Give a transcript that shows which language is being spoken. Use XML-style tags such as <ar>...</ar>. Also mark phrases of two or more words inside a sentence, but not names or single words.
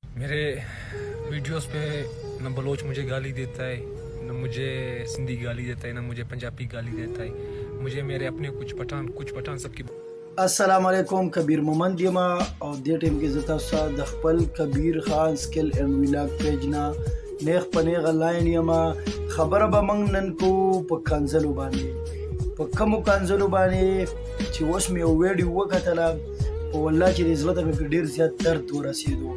<ur>میرے ویڈیوز پہ نہ بلوچ مجھے گالی دیتا ہے، نہ مجھے سندھی گالی دیتا ہے، نہ مجھے پنجابی گالی دیتا ہے. مجھے میرے اپنے کچھ پٹھان سبکی.</ur> <ar>السلام علیکم,</ar> <ps>کبیر محمد یمه او د ټیم کې زه تاسو سره د خپل کبیر خان سکل اینڈ ولاګ پیج نه نیغ پنیغه لاین یما خبره به موږ نن کو په کنزلو باندې، په کومو کنزلو باندې چې اوس مې یو ویډیو وکتله په والله چې د زړه ته مې ډېر زیات درد ورسېدو.</ps>